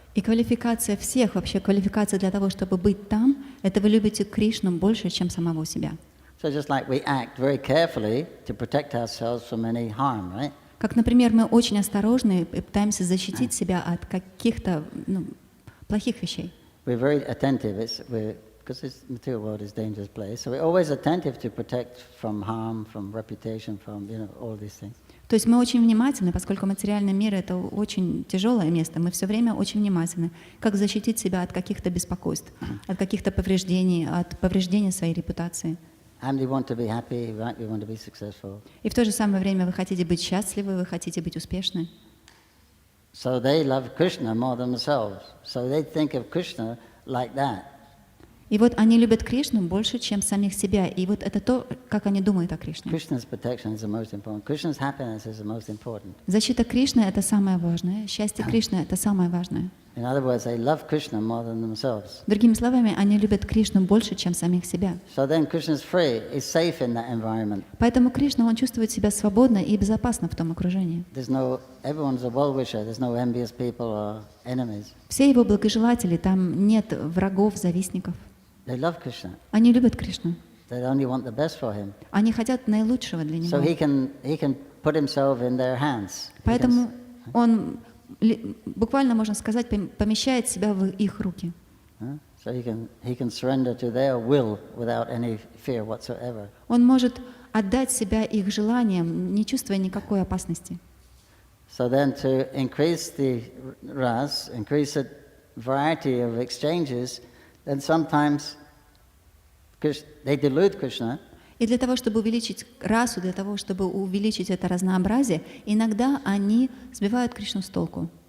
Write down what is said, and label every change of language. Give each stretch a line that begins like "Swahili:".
Russian: И квалификация всех, вообще квалификация для того, чтобы быть там, это вы любите Кришну больше, чем самого себя.
English: So just like we act very carefully to protect ourselves from any harm, right?
Russian: Как, например, мы очень осторожны и пытаемся защитить себя от каких-то плохих вещей.
English: We're very attentive, because this material world is a dangerous place, so we're always attentive to protect from harm, from reputation, from all these things.
Russian: То есть мы очень внимательны, поскольку материальный мир — это очень тяжелое место, мы все время очень внимательны, как защитить себя от каких-то беспокойств, от каких-то повреждений, от повреждения своей репутации.
English: And we want to be happy, right? We want to be successful.
Russian: И в то же самое время вы хотите быть счастливы, вы хотите быть успешны.
English: So they love Krishna more than themselves. So they think of Krishna like that.
Russian: И вот они любят Кришну больше, чем самих себя. И вот это то, как они думают о Кришне.
English: Krishna's protection is the most important. Krishna's happiness is the most important.
Russian: Защита Кришны — это самое важное. Счастье Кришны — это самое важное.
English: In other words, they love Krishna more than themselves.
Russian: Другими словами, они любят Кришну больше, чем самих себя.
English: So then Krishna's free, is safe in that environment.
Russian: Поэтому Кришна, он чувствует себя свободно и безопасно в том окружении.
English: Everyone's a well-wisher. There's no envious people or enemies.
Russian: Все его благожелатели, там нет врагов, завистников.
English: They love Krishna.
Russian: Они любят Кришну.
English: They only want the best for him.
Russian: Они хотят наилучшего для него.
English: So he can put himself in their hands.
Russian: Поэтому он, буквально можно сказать, помещает себя в их руки.
English: So he can surrender to their will without any fear whatsoever.
Russian: Он может отдать себя их желаниям, не чувствуя никакой опасности.
English: So then to increase the ras, increase the variety of exchanges, then sometimes they delude Krishna.
Russian: И для того, чтобы увеличить расу, для того, чтобы увеличить это разнообразие, иногда они сбивают Кришну с толку.